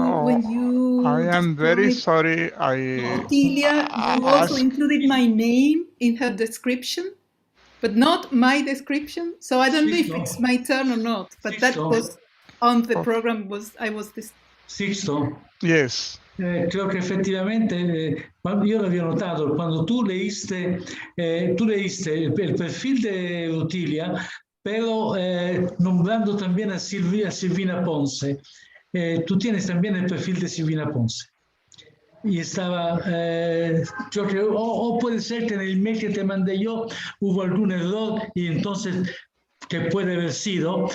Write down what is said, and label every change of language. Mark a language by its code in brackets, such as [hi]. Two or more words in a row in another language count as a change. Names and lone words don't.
[en] I am very described sorry. Rutilia, you also included my name in her description, but not my description. So I don't know if it's my turn or not, but that was on the program. I was this. Sixto. Yes. [es] Creo que efectivamente, [it] io l'avevo notato, [es] quando tu leíste el perfil de Rutilia, pero nombrando también a Silvina Ponce. Tú tienes también el perfil de Silvina Ponce. Y estaba, yo creo, o puede ser que en el mail que te mandé yo hubo algún error y entonces que puede haber sido.